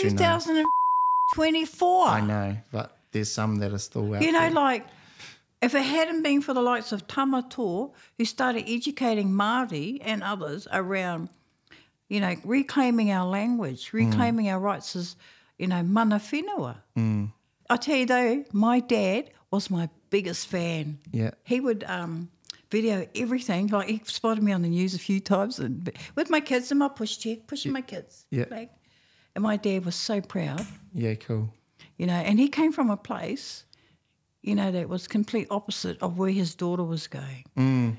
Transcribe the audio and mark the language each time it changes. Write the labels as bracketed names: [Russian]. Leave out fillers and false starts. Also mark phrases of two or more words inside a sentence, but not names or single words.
[English] It's 2024. I know, but there's some that are still out You know, there. like, if it hadn't been for the likes of Tamatoa, who started educating Māori and others around, you know, reclaiming our language, reclaiming our rights as, you know, [Māori] mana whenua. [English] I tell you though, my dad was my biggest fan. Yeah. He would video everything. Like, he spotted me on the news a few times and with my kids in my pushchair, pushing my kids. Yeah. Like, and my dad was so proud. Yeah, cool. You know, and he came from a place, you know, that was complete opposite of where his daughter was going.